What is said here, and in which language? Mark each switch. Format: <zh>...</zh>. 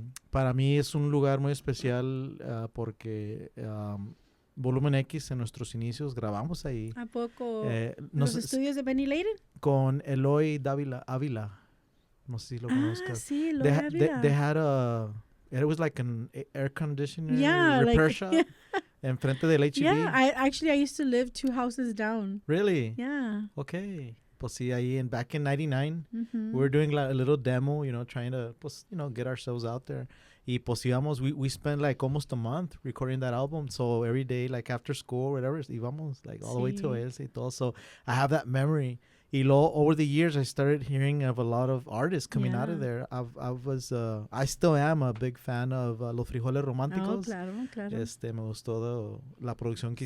<es>Para mí es un lugar muy especial porque Volumen X en nuestros inicios grabamos ahí. ¿A poco? ¿Los estudios de Benny Layden? Con Eloy Ávila. No sé si lo conozcas. Sí, Eloy Ávila.</es> <en>They had It was like an air conditioner Yeah, repair like</en> <es>shop. Enfrente del HEB.</es> <en>yeah. I used to live 2 houses down. Really? Yeah.</en> <es>Okay. Pues sí, ahí</es> <en>back in 99, Mm-hmm. we were doing like a little demo, trying to, pues, get ourselves out there.</en> <es>Y pues íbamos,</es> <en>we spent like almost a month recording that album. So every day, like after school, whatever, íbamos like all the way to Oasis</en> <es>y todo.</es> <en>So I have that memory.</en> <es>Y luego,</es> <en>over the years, I started hearing of a lot of artists coming out of there. I still am a big fan of Los Frijoles Románticos.</en> <es>Oh, claro, claro. Me gustó la producción que</es>